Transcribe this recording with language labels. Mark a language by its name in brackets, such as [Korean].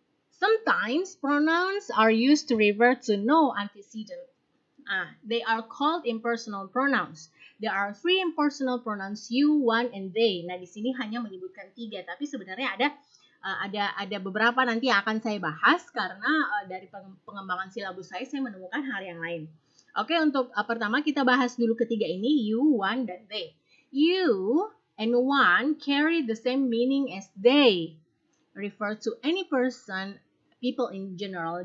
[English] Sometimes pronouns are used to refer to no antecedent. They are called impersonal pronouns. There are 3 impersonal pronouns, you, one, and they. [Indonesian] Nah, di sini hanya menyebutkan 3, tapi sebenarnya ada beberapa nanti yang akan saya bahas karena dari pengembangan silabus saya menemukan hal yang lain. Oke, untuk pertama kita bahas dulu ketiga ini, you, one, dan they. [English] You and one carry the same meaning as they. Refer to any person, people in general.